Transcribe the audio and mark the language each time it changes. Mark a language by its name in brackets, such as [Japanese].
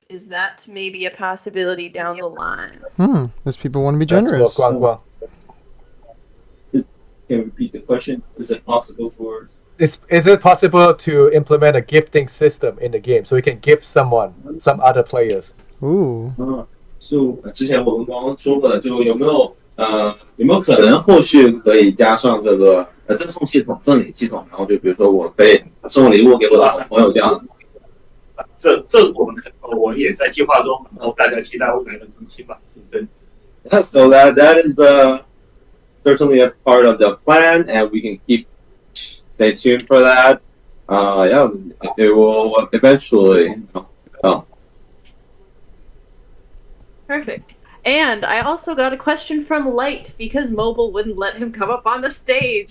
[English] Is that maybe a possibility down the line? Those people want to be generous. Can you repeat the question? Is it possible for? Is it possible to implement a gifting system in the game so you can gift some other players? Ooh. [Chinese] 就之前我们刚刚说过的，就有没有可能后续可以加上这个赠送系统、赠礼系统，然后就比如说我可以送礼物给我的好朋友这样子。这我也在计划中，然后大家期待未来的更新吧。对。 [English] Yeah, so that is certainly a part of the plan, and we can stay tuned for that. Yeah, it will eventually. Perfect. And I also got a question from Light because mobile wouldn't let him come up on the stage.